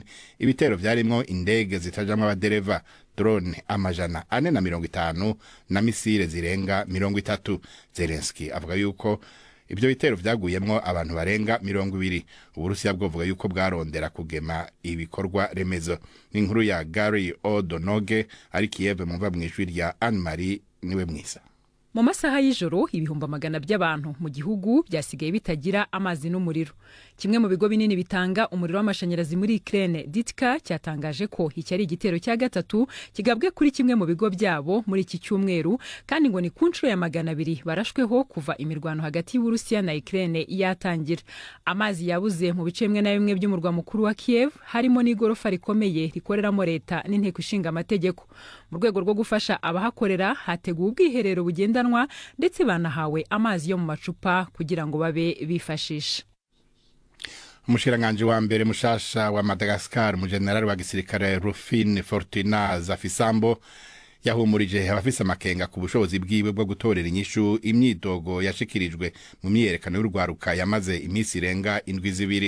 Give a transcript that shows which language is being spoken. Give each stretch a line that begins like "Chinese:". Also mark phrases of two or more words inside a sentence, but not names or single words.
Rundi: Ibitero vyarimwo indege zitajamwe abadereva, drone amajana 450 na misile zirenga 30. Zelensky avuga yuko ibyo bitero vyaguyemwo abantu barenga 20. Uburusiya bwovuga yuko bwarondera kugema ibikorwa remezo. N'inkuru ya Gary O'Donoghue ari Kiev, mumva mwijwi rya Anne-Marie niwe mwisa.
Kinyarwanda: Mu masaha y'ijoro ibihumbi magana by'abantu mu gihugu byasigaye bitagira amazi n'umuriro. Kimwe mu bigo binini bitanga umuriro w'amashanyarazi muri Ukraine, Ditka, cyatangaje ko iki ari igitero cya gatatu kigabwe kuri kimwe mu bigo byabo muri iki cyumweru, kandi ngo ni ku nshuro ya 200 barashweho kuva imirwano hagati y'Uburusiya na Ukraine yatangira. Amazi yabuze mu bice bimwe na bimwe by'umurwa mukuru wa Kiev, harimo n'igorofa rikomeye rikoreramo leta n'inteko ishinga amategeko. Mu rwego rwo gufasha abahakorera, hateguwe ubwiherero bugendanwa ndetse banahawe amazi yo mu macupa kugira ngo babe bifashisha.
Rundi: Umushiranganje wa mbere mushasha wa Madagascar mu general wa gisirikare Rufin Fortuna Zafisambo yahumurije abafise amakenga ku bushobozi bwiwe bwo gutorera inyishu imyidogo yashikirijwe mu myerekano y'urwaruka yamaze imisi irenga 7.